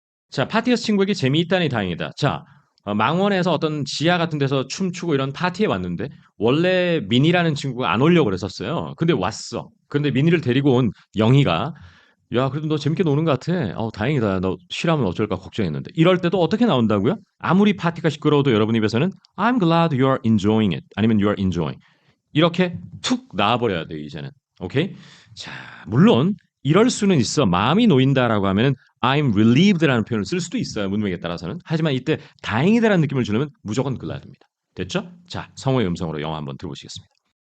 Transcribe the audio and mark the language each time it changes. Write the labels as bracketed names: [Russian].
[Korean] 자, 파티에서 친구에게 재미있다니 다행이다. 자, 망원에서 어떤 지하 같은 데서 춤추고 이런 파티에 왔는데 원래 민이라는 친구가 안 오려고 그랬었어요. 근데 왔어. 근데 민이를 데리고 온 영희가 야, 그래도 너 재밌게 노는 것 같아. 다행이다. 너 싫어하면 어쩔까 걱정했는데. 이럴 때도 어떻게 나온다고요? 아무리 파티가 시끄러워도 여러분 입에서는 [English] I'm glad you are enjoying it. [Korean] 아니면 [English] you are enjoying. [Korean] 이렇게 툭 나와버려야 돼요, 이제는. 오케이? 자, 물론 이럴 수는 있어. 마음이 놓인다라고 하면은 [English] I'm relieved [Korean] 라는 표현을 쓸 수도 있어요. 문맥에 따라서는. 하지만 이때 다행이다라는 느낌을 주려면 무조건 glad입니다. 됐죠? 자, 성우의 음성으로 영어 한번 들어보시겠습니다.